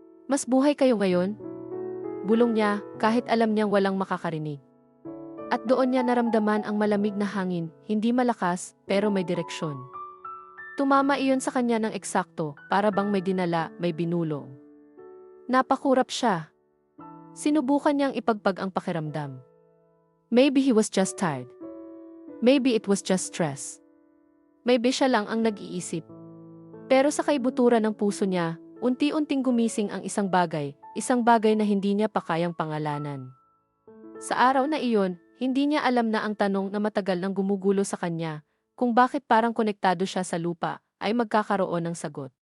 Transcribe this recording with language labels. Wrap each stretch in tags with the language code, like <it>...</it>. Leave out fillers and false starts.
<tl>Mas buhay kayo ngayon? Bulong niya kahit alam niyang walang makakarinig. At doon niya naramdaman ang malamig na hangin, hindi malakas pero may direksyon. Tumama iyon sa kanya ng eksakto, para bang may dinala, may binulong. Napakurap siya. Sinubukan niyang ipagpag ang pakiramdam.</tl> <en>Maybe he was just tired. Maybe it was just stress.</en> <tl>May siya lang ang nag-iisip. Pero sa kaibuturan ng puso niya, unti-unting gumising ang isang bagay na hindi niya pa kayang pangalanan. Sa araw na iyon, hindi niya alam na ang tanong na matagal nang gumugulo sa kanya, kung bakit parang konektado siya sa lupa, ay magkakaroon ng sagot.</tl>